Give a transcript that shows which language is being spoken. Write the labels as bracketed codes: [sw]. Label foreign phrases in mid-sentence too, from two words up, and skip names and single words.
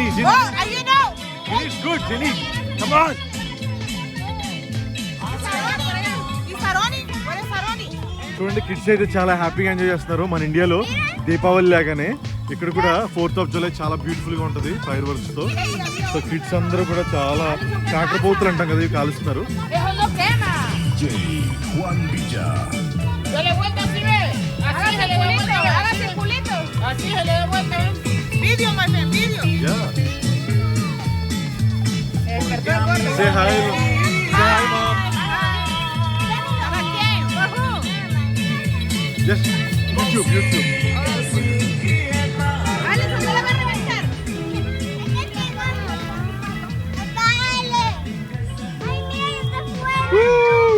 [en] Oh, you know. Jenny's good, Jenny. Come on. Saroni? Where is Saroni? [te] చూడండి, కిడ్స్ అయితే చాలా [en] happy enjoy [te] చేస్తున్నారు. మన ఇండియాలో దీపావళి లాగానే ఇక్కడ కూడా 4th of July చాలా బ్యూటిఫుల్ గా ఉంటది [en] fire works [te] తో. సో కిడ్స్ అందరూ కూడా చాలా కాకరపోతులు అంటాం కదా, ఇవి కాలుస్తున్నారు. [es] Yo le vuelto así, ve. Así se le vuelto. Hágase el culito. Así se le vuelto. [en] Video, my friend, video. Yeah. Say hi. Say hi, mom. Just YouTube. Woo!